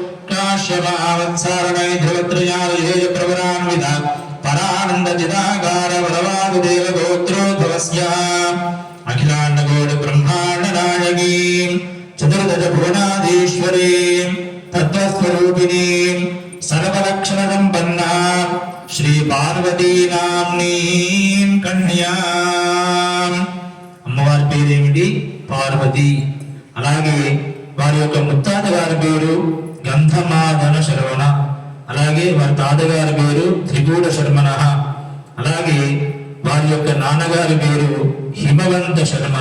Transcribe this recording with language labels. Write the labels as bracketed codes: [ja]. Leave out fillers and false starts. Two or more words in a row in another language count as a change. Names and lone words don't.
[sa] काश्यपावत्सारणैर्ध्रुवत्रयार्हेय प्रवरान्वित परानन्दचिदाकार परवासुदेव गोत्रोद्भवस्य अखिलाण्डकोटिब्रह्माण्डनायकीं चतुर्दशभुवनाधीश्वरीं तत्त्वस्वरूपिणीं सर्वलक्षणसम्पन्नां श्रीपार्वतीनाम्नीं कन्याम्. [te] అమ్మవారి పేరేమిటి? పార్వతి. అలాగే వారి యొక్క ముత్తాత గారి పేరు గంధమాదన శరవణ. అలాగే వారి తాతగారి పేరు త్రికూట శర్మణ. అలాగే వారి యొక్క నాన్నగారి పేరు హిమవంత శర్మణ.